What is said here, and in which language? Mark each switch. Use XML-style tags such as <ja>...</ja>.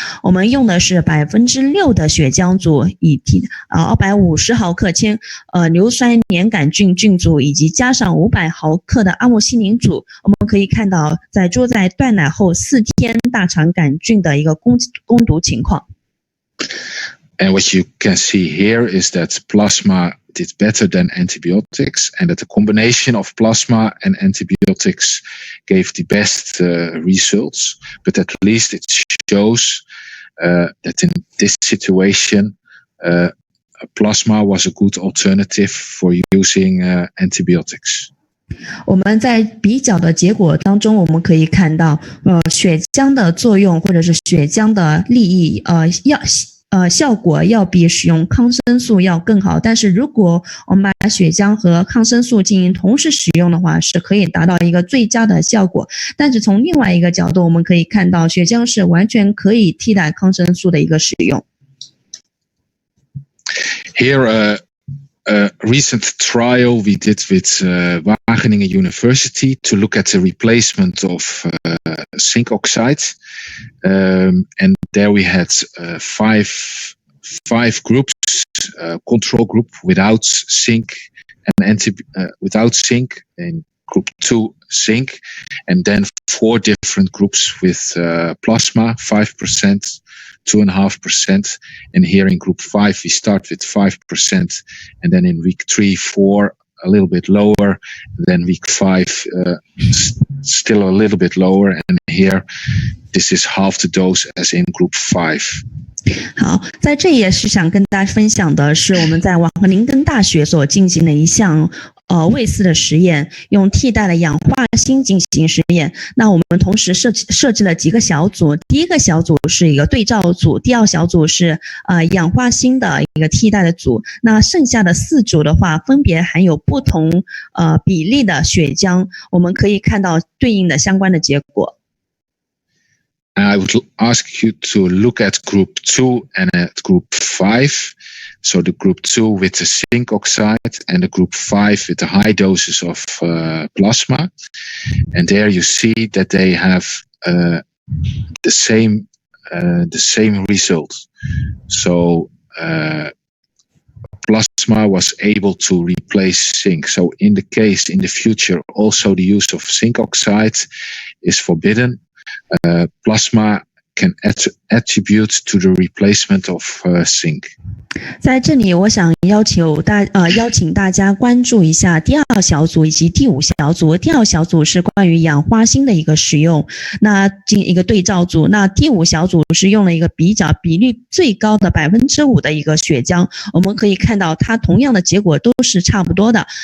<zh>我们用的是6%的血浆组，以250毫克铅硫酸粘杆菌组，以及加上500毫克的阿莫西林组。我们可以看到，在猪在断奶后4天大肠杆菌的一个攻毒情况。</zh> <en>And what you can see here is that plasma did better than antibiotics, and that the combination of plasma and antibiotics gave the best results. But at least it shows that in this situation, plasma was a good alternative for using antibiotics.</en> <zh>我们在比较的结果当中，我们可以看到，血浆的作用或者是血浆的利益，效果要比使用抗生素要更好。但是如果我们把血浆和抗生素进行同时使用的话，是可以达到一个最佳的效果。但是从另外一个角度，我们可以看到血浆是完全可以替代抗生素的一个使用。</zh> <en>Here, a recent trial we did with Wageningen University to look at the replacement of zinc oxide, and there we had five groups: control group without zinc and without zinc, and group 2 zinc, and then 4 different groups with plasma 5%. 2.5%, and here in group 5 we start with 5%, and then in week 3, 4 a little bit lower, and then week 5 still a little bit lower, and here this is half the dose as in group 5.</en> <zh>好，在这也是想跟大家分享的是我们在瓦赫宁根大学所进行的一项魏斯的实验，用替代的氧化锌进行实验。那我们同时设置了几个小组，第一个小组是一个对照组，第二小组是氧化锌的一个替代的组。那剩下的4组的话，分别含有不同比例的血浆，我们可以看到对应的相关的结果。</zh> <en>I would ask you to look at group 2 and at group 5. So the group 2 with the zinc oxide and the group 5 with the high doses of plasma. And there you see that they have the same result. So plasma was able to replace zinc. So in the future, also the use of zinc oxide is forbidden. Plasma can attribute to the replacement of zinc.</en> <zh>在这里，我想邀请大家关注一下第2小组以及第5小组。第2小组是关于氧化锌的一个使用，那进一个对照组。那第5小组是用了一个比例最高的5%的一个血浆，我们可以看到它同样的结果都是差不多的。</zh>